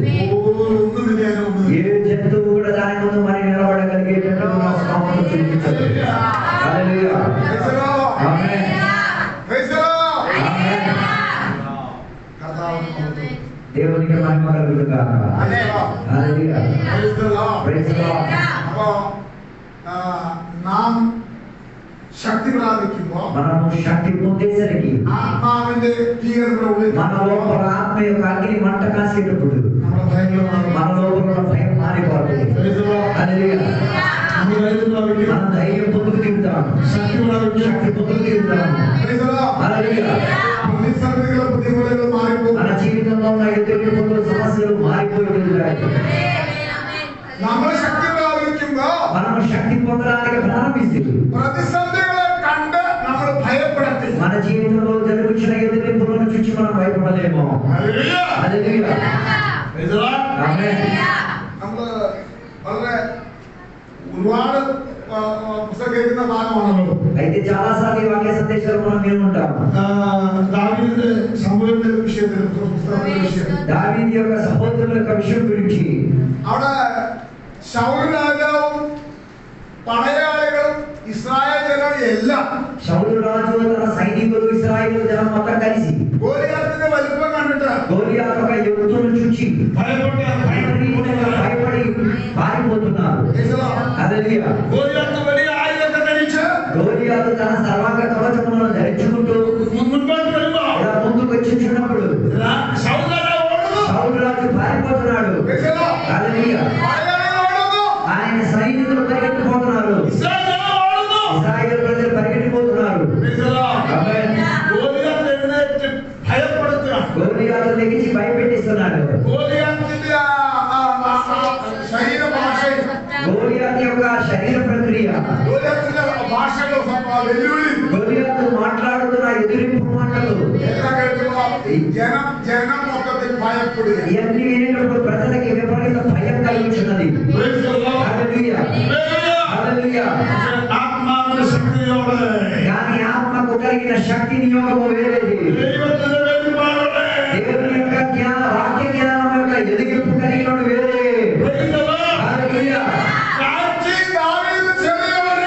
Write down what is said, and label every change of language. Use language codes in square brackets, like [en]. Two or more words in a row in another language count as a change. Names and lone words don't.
[te] ఏ జంతువు కూడా దాని ముందు మరి నిలబడగలిగేటట్టుగా స్తోత్రం చూపించదు హల్లెలూయా ఆమేన్ దేవునికి మహిమ కలుగును గాక హల్లెలూయా [en] Praise the Lord [ml] ശക്തി പ്രാപിക്കുമ്പോൾ [te] మనము శక్తి పొందేసరికి [ml] ആത്മാവിന്റെ തീവ്രത [te] మన లోపల ఆత్మ యొక్క అగ్ని మంట కాసేటప్పుడు [ml] നമ്മുടെ ഭയങ്കര [te] మన లోపల ఉన్న భయం మారిపోతుంది హల్లెలూయా మన ధైర్యం పొందుకు దిగుతాం శక్తి పొందుకు దిగుతాం హల్లెలూయా [ml] പ്രതിസന്ധികളും പ്രതികൂലങ്ങളും മാറിപ്പോകും [te] మన జీవితంలో ఉన్న ఎదుర్కొన్న సమస్యలు మారిపోయి [ml] നമ്മൾ ശക്തി പ്രാപിക്കുമ്പോൾ [te] మనం శక్తి పొందడానికి ప్రారంభిస్తుంది [ml] പ്രതിസന്ധികളെ കണ്ട് നമ്മൾ ഭയപ്പെടത്തി [te] మన జీవితంలో జరుగుతున్న ఎదుర్కొలను చూసి మనం భయపడలేము [ml] ഹല്ലേലൂയ [te] హల్లెలూయా [en] Praise the Lord [te] ఆమేన్ [ml] നമ്മൾ വളരെ ഒരുപാട് പുസ്തകം കേൾക്കുന്ന ഭാഗമാണല്ലോ [te] అయితే చాలా సార్లు వాక్య సందేశాలు మనం వినుంటాం దావీదు సంభవించిన విషయത്തിൽ పుస్తకం విషయం దావీదు యొక్క సహోదరుల యొక్క విషయం గురించి [ml] അവിടെ ശൗൽ രാജാവും പടയാളികളും ഇസ്രായേൽ ജനം എല്ലാം [te] సౌలు రాజు తన సైనికులు ఇశ్రాయేలు జనం మొత్తం కలిసి [ml] ഗോലിയാത്തിന്റെ വലിപ്പം കണ്ടിട്ട് [te] గోలియాతు యొక్క యుద్ధం చూచి భయపడి పారిపోతున్నారు హల్లెలూయా [ml] ഗോലിയാത്ത് വലിയ ആയുധത്തെ ധരിച്ച് [te] గోలియాతు తన సర్వాంగ కవచములను ధరించుకుంటూ [ml] മുൻപോട്ട് വരുമ്പോ [te] ఇలా ముందుకు వచ్చినప్పుడు [ml] ശൗൽ രാജാവ് ഓടുന്നു [te] సౌలు రాజు పారిపోతున్నాడు హల్లెలూయా [ml] പടയാളികൾ ഓടുന്നു [te] ఆయన సైనికులు పరిగెత్తిపోతున్నారు [ml] ഇസ്രായേൽ ജനം ഓടുന്നു [te] ఇశ్రాయేలు ప్రజలు పరిగెత్తిపోతున్నారు ఆమేన్ [ml] ഗോലിയാത്ത് എഴുന്നേറ്റ് ഭയപ്പെടുത്തുകയാണ് [te] గోలియాతు లెగిచి భయపెట్టిస్తున్నాడు [ml] ഗോലിയാത്തിന്റെ ശരീര ഭാഷ [te] గోలియాతు యొక్క శరీర ప్రక్రియ [ml] ഗോലിയാത്തിന്റെ ഭാഷകൾ വെല്ലുവിളി [te] గోలియాతు మాట్లాడుతున్న ఎదురింపు మాటలు [ml] എല്ലാം കേൾക്കുമ്പോ ജനം മൊത്തത്തിൽ ഭയപ്പെടുക [te] ఇవన్నీ వినేటప్పుడు ప్రజలకి విపరీత భయం కలుగుతున్నది హల్లెలూయా హల్లెలూయా [ml] ആത്മാവിന്റെ ശക്തിയോടെ [te] కానీ ఆత్మకు కలిగిన శక్తి నియోగము వేరేది [ml] ദൈവത്തിന്റെ വെളിപാടോടെ [te] దేవుని యొక్క వాక్య జ్ఞానం యొక్క ఎదిగింపు కలిగినోడు వేరే హల్లెలూయా [ml] സാക്ഷി ദാവീദ് ചെറിയ